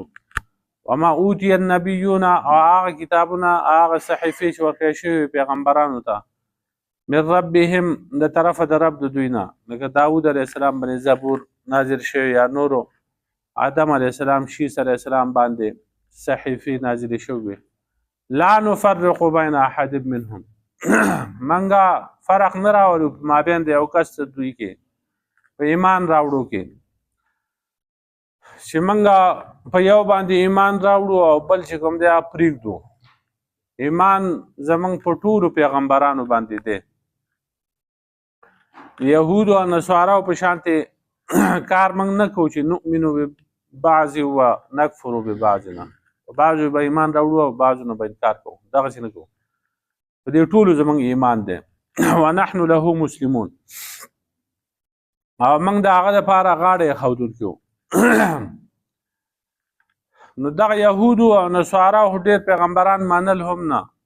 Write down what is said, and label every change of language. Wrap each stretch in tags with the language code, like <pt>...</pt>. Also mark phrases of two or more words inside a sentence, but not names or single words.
<ar>وما اوتی النبیون،</ar> <ps>هغه کتابونه هغه صحیفې چې ورکړی شوي پیغمبرانو ته،</ps> <ar>من ربهم</ar> <ps>د طرفه د رب د دوی نه، لکه داود</ps> <ar>علیه السلام</ar> <ps>باندې زبور نازل شوی، یا نورو آدم</ps> <ar>علیه السلام،</ar> <ps>شیس</ps> <ar>علیه السلام</ar> <ps>باندې صحیفې نازلې شوي.</ps> <ar>لا نفرق بین احد منهم،</ar> <ps>منګه فرق نه راولو په مابین د یو کس دوی کې په ایمان راوړو کې، چې موږ په یو باندې ایمان راوړو او بل چې کوم دی پرېږدو. ایمان زموږ په ټولو پیغمبرانو باندې دی. یهودو او نصاراو په شانتې کار موږ نه کوو چې</ps> <ar>نؤمنو ببعض و نکفرو ببعض،</ar> <ps>نه په بعضو به ایمان راوړو او بعضو نه به انکار کوو، دغسې نه کوو. په دې ټولو زموږ ایمان دی.</ps> <ar>ونحن له مسلمون،</ar> <ps>او موږ د هغه دپاره غاړه ایښودونکي وو. نو دغه یهودو او نصاراو ډېر پیغمبران منل هم نه.</ps>